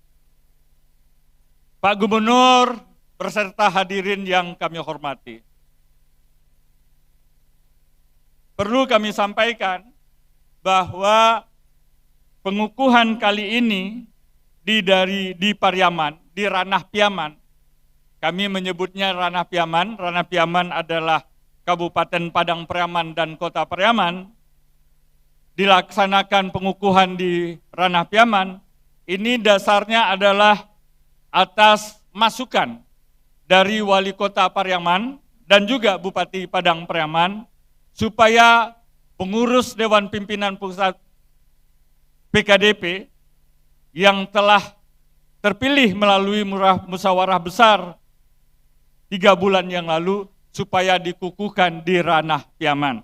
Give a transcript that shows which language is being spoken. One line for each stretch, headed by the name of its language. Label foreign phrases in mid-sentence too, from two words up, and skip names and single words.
Indonesian: Pak Gubernur beserta hadirin yang kami hormati. Perlu kami sampaikan bahwa pengukuhan kali ini di Pariaman, di ranah Piaman. Kami menyebutnya ranah Piaman. Ranah Piaman adalah Kabupaten Padang Pariaman dan Kota Pariaman. Dilaksanakan pengukuhan di ranah Piaman, ini dasarnya adalah atas masukan dari Wali Kota Pariaman dan juga Bupati Padang Pariaman, supaya pengurus Dewan Pimpinan Pusat PKDP yang telah terpilih melalui musyawarah besar 3 bulan yang lalu, supaya dikukuhkan di ranah Piaman.